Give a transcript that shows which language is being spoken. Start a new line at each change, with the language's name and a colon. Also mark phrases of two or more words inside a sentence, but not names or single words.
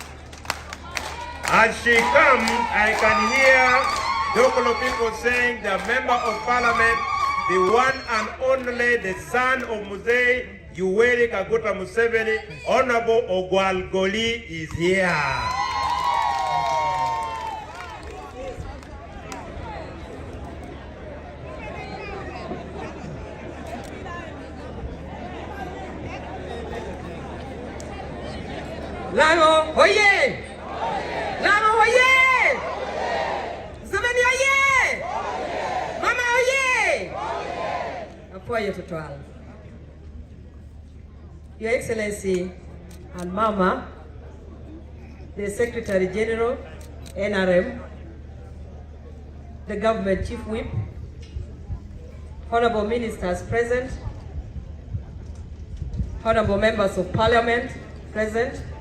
English: As she comes, I can hear local people saying the Member of Parliament, the one and only, the son of Mzee Yoweri Kaguta Museveni, Honorable Ogwalgoli is here. Lango, oye! Lango, oye! Museveni, oye! Mama, oye! Apoyo total. Your Excellency and Mama, the Secretary General, NRM, the Government Chief Whip, Honorable Ministers present, Honorable Members of Parliament present,